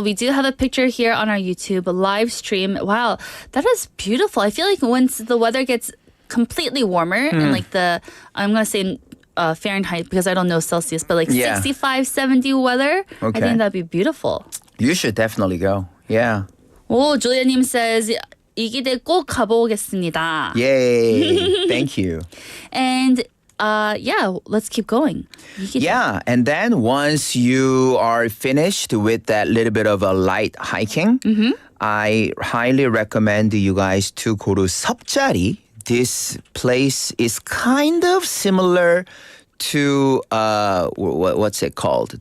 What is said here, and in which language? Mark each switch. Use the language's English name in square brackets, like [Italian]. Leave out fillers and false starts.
[English] We do have a picture here on our YouTube live stream. Wow, that is beautiful. I feel like once the weather gets completely warmer and like I'm going to say Fahrenheit because I don't know Celsius, but like Yeah. 65, 70 weather, I Okay. think that'd be beautiful. You should definitely go. Yeah. [Korean] 오, 조리아님 says 이기대 꼭 가보겠습니다. [English] Yay. Thank you. And yeah, let's keep going. [Korean] 이기대. [English] Yeah, and then once you are finished with that little bit of a light hiking, I highly recommend you guys to go to 섭자리. This place is kind of similar to what's it called?